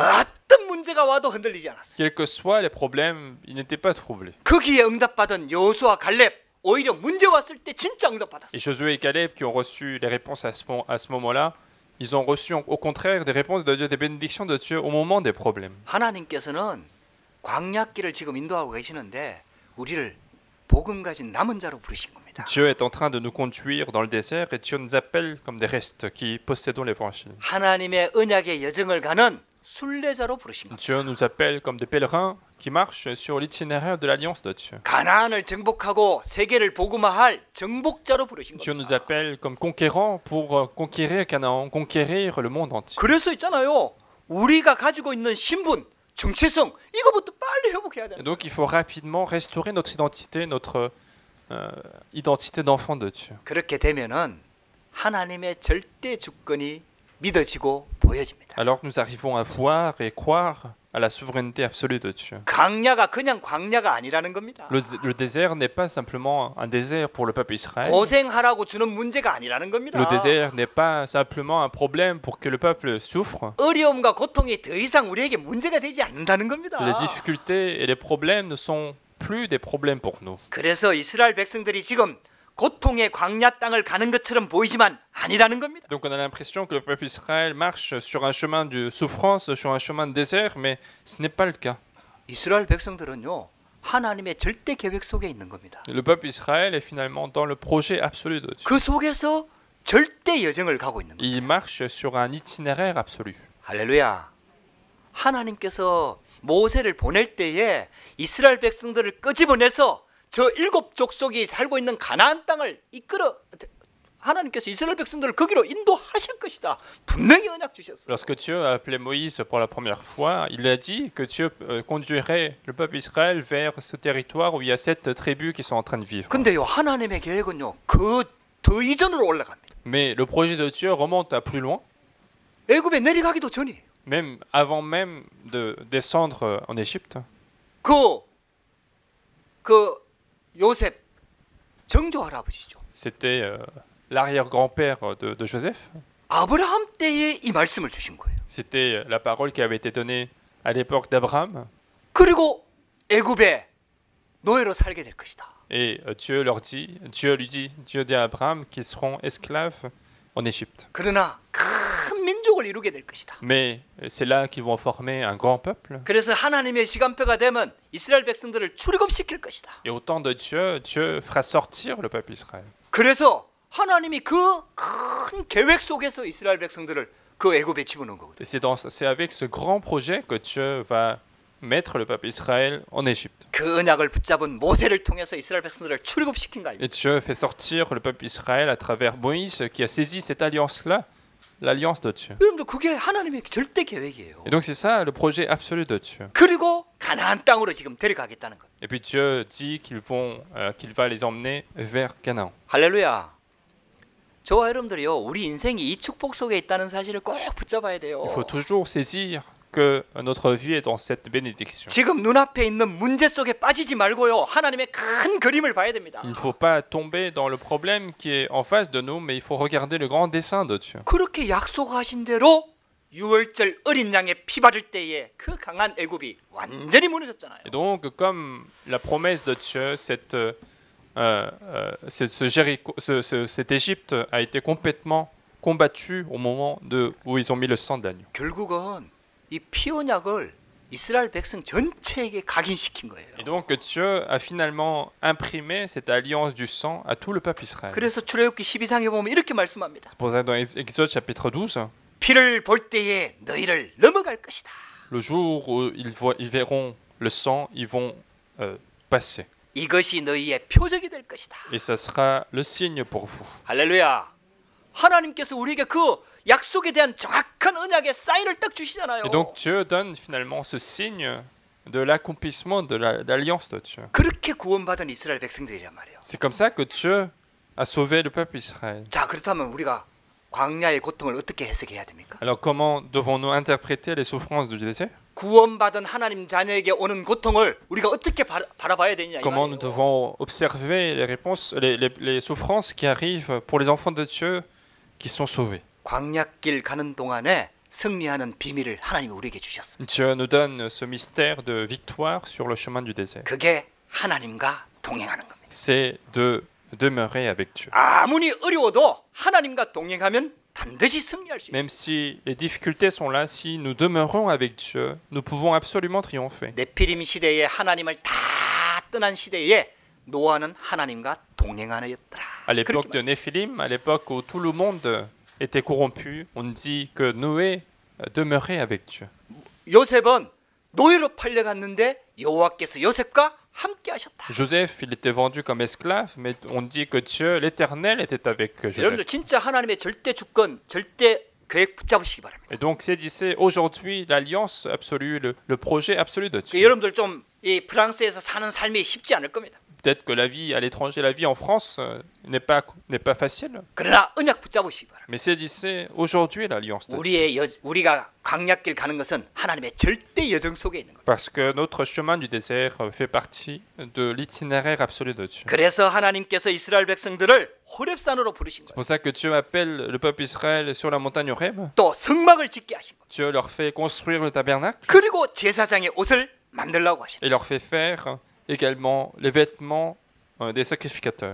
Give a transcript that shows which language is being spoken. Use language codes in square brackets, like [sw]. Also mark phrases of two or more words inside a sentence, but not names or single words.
[ko] 어떤 문제가 와도 흔들리지 않았어요. [fr] Quels que soient les problèmes, il n'était pas troublé. [ko] 거기에 응답받은 여호수아 갈렙, 오히려 문제 왔을 때 진짜 응답받았어요. [fr] Et Josué et Caleb qui ont reçu les réponses à ce moment-là, ils ont reçu au contraire des réponses de Dieu, des bénédictions de Dieu au moment des problèmes. [ko] 하나님께서는 광야길을 지금 인도하고 계시는데 우리를 복음 가진 남은 자로 부르신 겁니다. [fr] Dieu est en train de nous conduire dans le désert et Dieu nous appelle comme des restes qui possédons l'évangile. [ko] 하나님의 언약의 여정을 가는 순례자로 부르신 겁니다. [fr] Dieu nous appelle comme des pèlerins qui marchent sur l'itinéraire de l'alliance de Dieu. [ko] 가나안을 정복하고 세계를 복음화할 정복자로 부르신 [fr] Dieu [ko] 겁니다. [fr] nous appelle comme conquérants pour conquérir Canaan, conquérir le monde entier. [ko] 그래서 있잖아요. 우리가 가지고 있는 신분, 정체성 이거부터 빨리 회복해야 [fr] Et [ko] 돼요. [fr] donc il faut rapidement restaurer notre identité, notre identité d'enfant de Dieu. [ko] 그렇게 되면은 하나님의 절대 주권이 믿어지고 보여집니다. [fr] Alors que nous arrivons à voir et croire à la souveraineté absolue de Dieu. [ko] 광야가 그냥 광야가 아니라는 겁니다. [fr] Le désert n'est pas simplement un désert pour le peuple Israël. [ko] 고생하라고 주는 문제가 아니라는 겁니다. [fr] Le désert n'est pas simplement un problème pour que le peuple souffre. [ko] 어려움과 고통이 더 이상 우리에게 문제가 되지 않는다는 겁니다. [fr] Les difficultés et les problèmes ne sont plus des problèmes pour nous. [ko] 그래서 이스라엘 백성들이 지금 고통의 광야 땅을 가는 것처럼 보이지만 아니라는 겁니다. [fr] Donc on a l'impression que le peuple Israël marche sur un chemin de souffrance, sur un chemin de désert, mais ce n'est pas le cas. [ko] 이스라엘 백성들은요, 하나님의 절대 계획 속에 있는 겁니다. [fr] Le peuple Israël est finalement dans le projet absolu de Dieu. [ko] 그 속에서 절대 여정을 가고 있는 겁니다. [fr] Il marche sur un itinéraire absolu. [ko] 할렐루야. 하나님께서 모세를 보낼 때에 이스라엘 백성들을 끄집어내서 저 일곱 족속이 살고 있는 가나안 땅을 하나님께서 이스라엘 백성들을 거기로 인도하실 것이다. 분명히 언약 주셨어요. [fr] Lorsque Dieu a appelé Moïse pour la première fois, il a dit que Dieu conduirait le peuple Israël vers ce territoire où il y a 7 tribus qui sont en train de vivre. [ko] 근데요, 하나님의 계획은요, 그 더 이전으로 올라갑니다. [fr] Mais le projet de Dieu remonte à plus loin, [ko] 애굽에 내려가기도 전이에요. [fr] même avant même de descendre en Égypte. [ko] 그 요셉 정조 할아버지죠. [fr] C'était l'arrière-grand-père de Joseph. [ko] 아브라함 때에 이 말씀을 주신 거예요. [fr] C'était la parole qui avait été donnée à l'époque d'Abraham. [ko] 그리고 애굽에 노예로 살게 될 것이다. [fr] Et Dieu dit à Abraham qu'ils seront esclaves en Égypte. [ko] 그러나 큰 민족을 이루게 될 것이다. [fr] Mais c'est là qu'ils vont former un grand peuple. [ko] 그래서 하나님의 시간표가 되면 이스라엘 백성들을 출애굽시킬 것이다. [fr] Et au temps de Dieu, Dieu fera sortir le peuple Israël. [ko] 그래서 하나님이 그 큰 계획 속에서 이스라엘 백성들을 그 애굽에 집어넣은 거거든요. [fr] Et c'est avec ce grand projet que Dieu va mettre le peuple Israël en Égypte. [ko] 그 언약을 붙잡은 모세를 통해서 이스라엘 백성들을 출애굽시킨 거 아닙니까? [fr] Et Dieu fait sortir le peuple Israël à travers Moïse qui a saisi cette alliance-là, l'alliance de Dieu. [ko] 여러분들 그게 하나님의 절대 계획이에요. [fr] Et donc c'est ça le projet absolu de Dieu. [ko] 그리고 가나안 땅으로 지금 데려가겠다는 것. [fr] Et puis Dieu dit qu'il va les emmener vers Canaan. [ko] 할렐루야. 저와 여러분들이요, 우리 인생이 이 축복 속에 있다는 사실을 꼭 붙잡아야 돼요. [fr] Il faut toujours saisir que notre vie est dans cette bénédiction. [ko] 지금 눈앞에 있는 문제 속에 빠지지 말고요, 하나님의 큰 그림을 봐야 됩니다. [fr] Il ne faut pas tomber dans le problème qui est en face de nous, mais il faut regarder le grand dessein de Dieu. [ko] 그렇게 약속하신 대로 유월절 어린 양의 피 바를 때에 그 강한 애굽이 완전히 무너졌잖아요. [fr] Et donc, comme la promesse de Dieu, cette Égypte a été complètement combattue au moment où ils ont mis le sang d'agneau. [ko] 결국은 이 피 언약을 이스라엘 백성 전체에게 각인시킨 거예요. [fr] Et donc Dieu a finalement imprimé cette alliance du sang à tout le peuple Israël. [ko] 그래서 출애굽기 12장에 보면 이렇게 말씀합니다. [fr] C'est pour ça dans Exode chapitre 12, [ko] 피를 볼 때에 너희를 넘어갈 것이다. [fr] le jour où ils verront le sang, ils vont passer. [ko] 이것이 너희의 표적이 될 것이다. [fr] Et ça sera le signe pour vous. [ko] 할렐루야. 하나님께서 우리에게 그 약속에 대한 정확한 언약의 사인을 딱 주시잖아요. [fr] Et donc Dieu donne finalement ce signe de l'accomplissement de l'alliance de Dieu. [ko] 그렇게 구원받은 이스라엘 백성들이란 말이에요. [fr] C'est comme ça que Dieu a sauvé le peuple Israël. [ko] 자, 그렇다면 우리가 광야의 고통을 어떻게 해석해야 됩니까? [fr] Alors comment devons-nous interpréter les souffrances du désert? [ko] 구원받은 하나님 자녀에게 오는 고통을 우리가 어떻게 바라봐야 되냐 이 [fr] Comment nous [ko] 말이에요. [fr] devons observer les souffrances qui arrivent pour les enfants de Dieu qui sont sauvés. [ko] 광야길 가는 동안에 승리하는 비밀을 하나님이 우리에게 주셨습니다. [fr] Dieu nous donne ce mystère de victoire sur le chemin du désert. [ko] 그게 하나님과 동행하는 겁니다. [fr] C'est de demeurer avec Dieu. [ko] 아무리 어려워도 하나님과 동행하면 반드시 승리할 수 [fr] Même [ko] 있습니다. [fr] si les difficultés sont là, si nous demeurons avec Dieu, nous pouvons absolument triompher. [ko] 네피림 시대에 하나님을 다 떠난 시대에 노아는 하나님과 동행하였더라. [fr] À l'époque de Néphilim, à l'époque où tout le monde était corrompu, on dit que Noé demeurait avec Dieu. [ko] 요셉은 노예로 팔려갔는데 여호와께서 요셉과 함께 하셨다. [fr] Joseph, il était vendu comme esclave, mais on dit que Dieu, l'Éternel, était avec Joseph. [ko] 여러분들 진짜 하나님의 절대 주권, 절대 계획 붙잡으시기 바랍니다. [fr] Et donc saisissez aujourd'hui l'alliance absolue, le projet absolu de Dieu. [ko] 여러분들 좀 이 프랑스에서 사는 삶이 쉽지 않을 겁니다. [fr] Peut-être que la vie à l'étranger, la vie en France n'est pas facile, [ko] 그러나 언약 붙잡으시기 바랍니다. [fr] mais saisissez aujourd'hui l'alliance de Dieu. [ko] 우리가 광야길 가는 것은 하나님의 절대 여정 속에 있는 겁니다. [fr] Parce que notre chemin du désert fait partie de l'itinéraire absolu de Dieu. [ko] 그래서 하나님께서 이스라엘 백성들을 호렙산으로 부르신 [fr] C'est [ko] 거예요. [fr] pour ça que Dieu appelle le peuple Israël sur la montagne Horeb. [ko] 또 성막을 짓게 하신 거예요. [fr] Dieu leur fait construire le tabernacle [ko] 그리고 제사장의 옷을 만들라고 하신 거예요. [fr] et leur fait faire également les vêtements des sacrificateurs.